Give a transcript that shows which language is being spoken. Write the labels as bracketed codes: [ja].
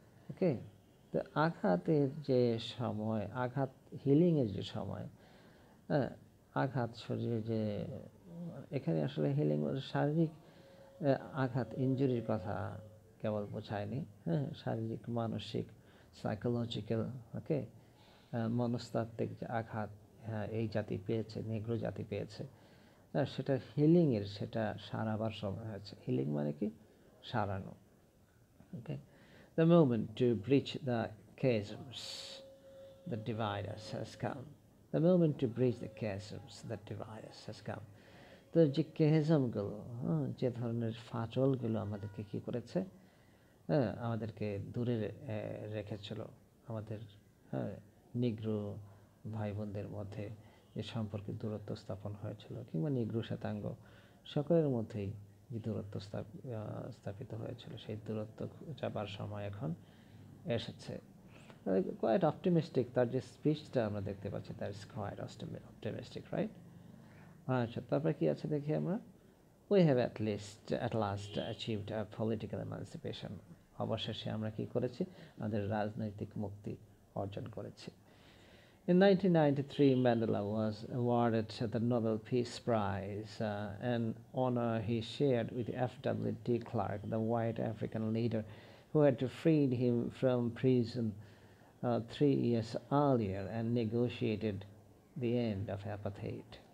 [bn] ওকে, তো আঘাতের যে সময়, আঘাত হিলিংয়ের যে সময়, হ্যাঁ, আঘাত শরীরে যে, এখানে আসলে হিলিং শারীরিক আঘাত, ইনজুরির কথা কেবল বোঝায়নি, হ্যাঁ, শারীরিক, মানসিক, সাইকোলজিক্যাল, ওকে, মনস্তাত্ত্বিক যে আঘাত, হ্যাঁ, এই জাতি পেয়েছে, নেগ্রো জাতি পেয়েছে, হ্যাঁ, সেটা হিলিংয়ের, সেটা সারাবার সময় হয়েছে। হিলিং মানে কি, সারানো। [en] Okay, the moment to breach the chasms that divide us has come. The moment to breach the chasms that divide us has come. [bn] তো যে কেহেজমগুলো, যে ধরনের ফাটলগুলো আমাদেরকে কী করেছে, হ্যাঁ, আমাদেরকে দূরে রেখেছিল, আমাদের, হ্যাঁ, নিগ্রো ভাই বোনদের মধ্যে যে সম্পর্কে দূরত্ব স্থাপন হয়েছিল, কিংবা নিগ্রো শ্বেতাঙ্গ সকলের মধ্যেই যে দূরত্ব স্থাপিত হয়েছিল, সেই দূরত্ব চাপার সময় এখন এসেছে। [en] quite optimistic, [bn] তার যে স্পিচটা আমরা দেখতে পাচ্ছি, [en] That is quite optimistic, right? [bn] আচ্ছা, তারপরে কি আছে দেখি আমরা, [en] we have at last achieved a political emancipation. [bn] অবশেষে আমরা কি করেছি, আমাদের রাজনৈতিক মুক্তি অর্জন করেছি। [en] In 1993, Mandela was awarded the Nobel Peace Prize, an honor he shared with F.W. de Klerk, the white African leader who had freed him from prison 3 years earlier and negotiated the end of apartheid.